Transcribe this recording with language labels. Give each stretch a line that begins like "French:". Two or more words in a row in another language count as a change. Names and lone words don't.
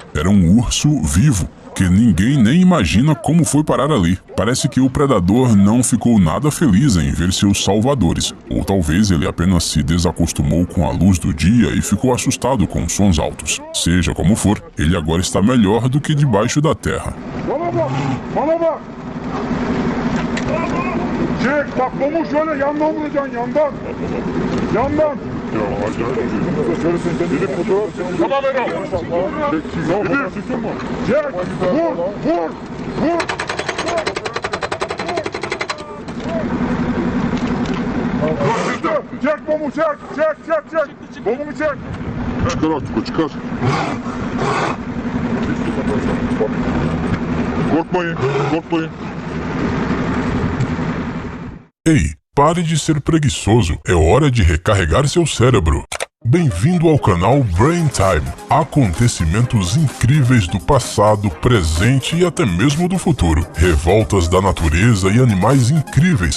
Portuguese: Era um urso vivo, que ninguém nem imagina como foi parar ali. Parece que o predador não ficou nada feliz em ver seus salvadores. Ou talvez ele apenas se desacostumou com a luz do dia e ficou assustado com sons altos. Seja como for, ele agora está melhor do que debaixo da terra.
Turkish: Bana bak. Çek bak bunu şöyle yandan vuracaksın yandan. Yandan. Ya acayip. Şöyle sen dedim fotoğraf. Tamam Erol. Çek vur. Çek bomu çek. Bomu çek. Çıkar artık o çıkar. Korkmayın.
Portuguese: Ei, pare de ser preguiçoso. É hora de recarregar seu cérebro. Bem-vindo ao canal Brain Time. Acontecimentos incríveis do passado, presente e até mesmo do futuro. Revoltas da natureza e animais incríveis.